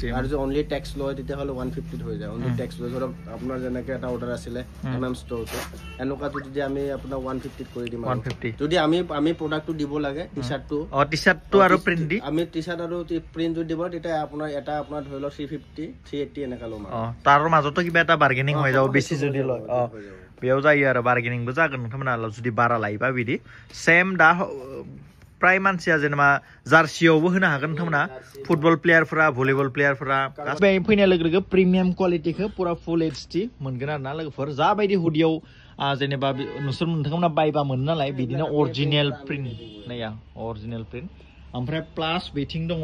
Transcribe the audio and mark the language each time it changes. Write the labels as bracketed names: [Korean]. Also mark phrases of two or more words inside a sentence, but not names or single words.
[Assamese] আৰু যদি অনলি টেক্সট লয় তেতিয়াহ'লে 150 হৈ যায় অনলি টেক্সট লৈ ধৰক আপোনাৰ যেনেকৈ এটা অৰ্ডাৰ আছিলে ষ্ট'ৰটো এনেকুৱাটো যদি আমি আপোনাৰ 150 কৰি দিম 150 যদি আমি প্ৰডাক্টটো দিব লাগে টি-চাৰ্টটো টি-চাৰ্টটো আৰু প্ৰিণ্ট দি আমি টি-চাৰ্ট আৰু প্ৰিণ্ট যদি দিব তেতিয়া আপোনাৰ এটা আপোনাৰ ধৰি লওক 350 380 এনেকা ল'ম তাৰ মাজতো কিবা এটা বাৰ্গেনিং হৈ যাব বেছি যদি লয় [Bodo] बेयाव जायो आरो बार्गेनिंबो जागोन नोंथांमोना जुदि बारा लायोबा बिदि सेम दा प्राय मानसिया जेनेबा जार्सियावबो होनो हागोन नोंथांमोना फुटबल प्लेयारफोरा भलिबल प्लेयारफोरा गासै फैनाय लोगो लोगो प्रिमियाम क्वालिटिखौ पुरा [English] full HD [Bodo] मोनगोन आरो ना लोगोफोर जाबायदि हुडियाव जेनेबा नोंसोर नोंथांमोना बायबा मोनो नालाय बिदिनो [English] original print [Bodo] नाया [English] original print [Bodo] ओमफ्राय प्लास बेथिं दङ